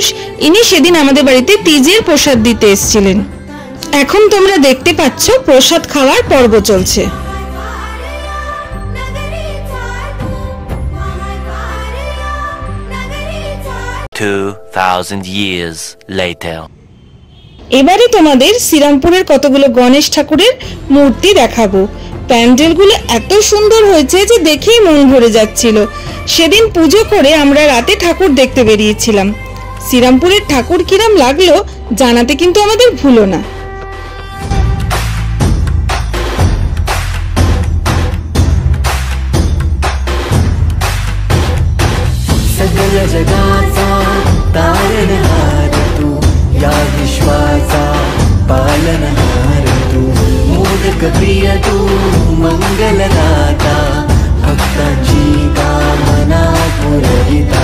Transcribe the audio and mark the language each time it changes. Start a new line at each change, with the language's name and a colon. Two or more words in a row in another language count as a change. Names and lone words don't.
Bangla: ইনি সেদিন আমাদের বাড়িতে তিজের প্রসাদ দিতে এসেছিলেন। এখন তোমরা দেখতে পাচ্ছ প্রসাদ খাওয়ার পর্ব চলছে।
English: 2000 years later.
Bangla: এবারে তোমাদের শ্রীরামপুরের কতগুলো গণেশ ঠাকুরের মূর্তি দেখাবো। প্যান্ডেলগুলো এত সুন্দর হয়েছে যে দেখেই মন ভরে যাচ্ছিল। সেদিন পুজো করে আমরা রাতে ঠাকুর দেখতে বেরিয়েছিলাম। শ্রীরামপুরের ঠাকুর কিরম লাগলো জানাতে কিন্তু আমাদের ভুলো না।
Marathi: सगल जगाचा तारणहार तू, या विश्वाचा पालनहार तू, मोदक प्रिय तू, मंगलदाता, भक्तांची कामना पुरविता,